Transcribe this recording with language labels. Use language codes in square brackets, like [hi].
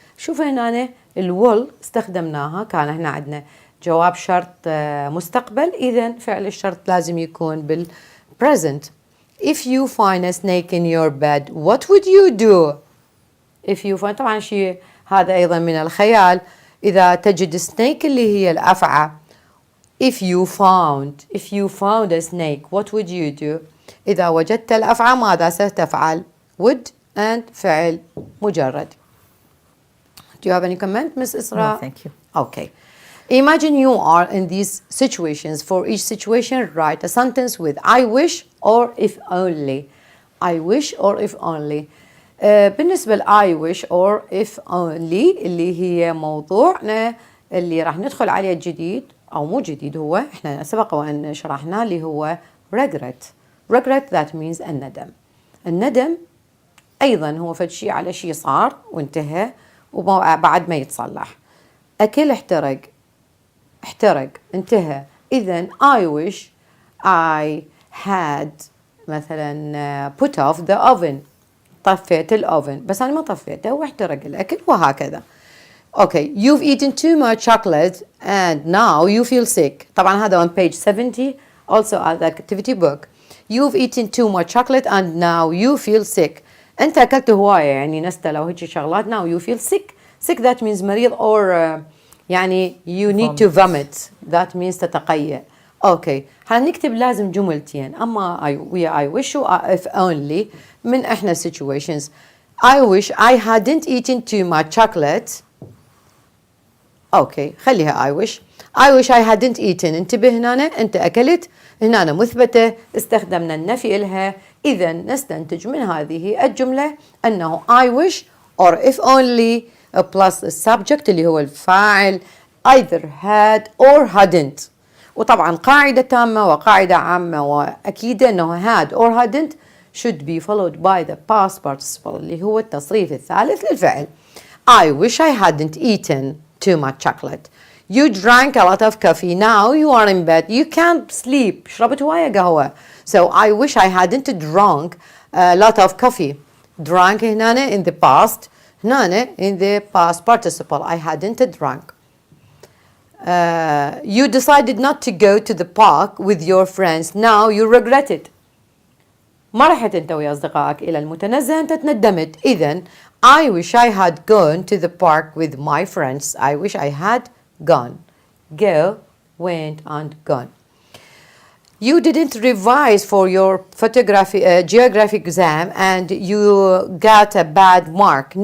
[ar] شوف هنا will استخدمناها، كان هنا عندنا جواب شرط مستقبل، إذا فعل الشرط لازم يكون بال present. [en] If you find a snake in your bed what would you do؟ if you find [ar] طبعا شيء هذا أيضا من الخيال. إذا تجد snake اللي هي الأفعى. [en] if you found a snake what would you do؟ [ar] إذا وجدت الأفعى ماذا ستفعل؟ [en] would and فعل مجرد. Do you have any comment, Miss Isra? No, thank you. Okay. Imagine you are in these situations. For each situation, write a sentence with I wish or if only. I wish or if only. [ar] بالنسبة ل [en] I wish or if only [ar] اللي هي موضوعنا اللي راح ندخل عليه جديد أو مو جديد، هو إحنا سبق وأن شرحنا اللي هو regret. [en] regret that means [ar] الندم أيضا هو فد شيء على شيء صار وانتهى وبعد ما يتصلح. أكل احترق انتهى. [en] إذن I wish I had مثلا put off the oven. [ar] طفيت الأوفن بس أنا ما طفيته واحترق الأكل وهكذا. [en] Okay, you've eaten too much chocolate and now you feel sick. [ar] طبعا هذا [en] on page 70 also at the activity book. You've eaten too much chocolate and now you feel sick. [ar] أنت أكلت هواية يعني نستة لو هيك شغلات. [en] now you feel sick. sick that means مريض or يعني you need to vomit. that means تتقيأ. [ar] اوكي، هنكتب لازم جملتين، اما I wish و if only من احنا situations. [en] I wish I hadn't eaten too much chocolate. Okay خليها I wish I hadn't eaten. [ar] انتبه هنا انت اكلت، هنا مثبتة استخدمنا النفي إلها. إذا نستنتج من هذه الجملة أنه [en] I wish or if only plus [ar] السبجكت اللي هو الفاعل [en] either had or hadn't. [ar] وطبعا قاعدة تامة وقاعدة عامة وأكيدة أنه [en] had or hadn't should be followed by the past participle [ar] اللي هو التصريف الثالث للفعل. [en] I wish I hadn't eaten too much chocolate. You drank a lot of coffee. Now you are in bed. You can't sleep. [ar] شربت هواية قهوة. [en] So I wish I hadn't drunk a lot of coffee. Drank هنا in the past. هنا in the past participle. I hadn't drunk. You decided not to go to the park with your friends. Now you regret it. [ar] ما رحت أنت ويا أصدقائك إلى المتنزه، أنت تندمت. [en] إذن I wish I had gone to the park with my friends. I wish I had gone. Go, went, and gone. You didn't revise for your geography exam and you got a bad mark.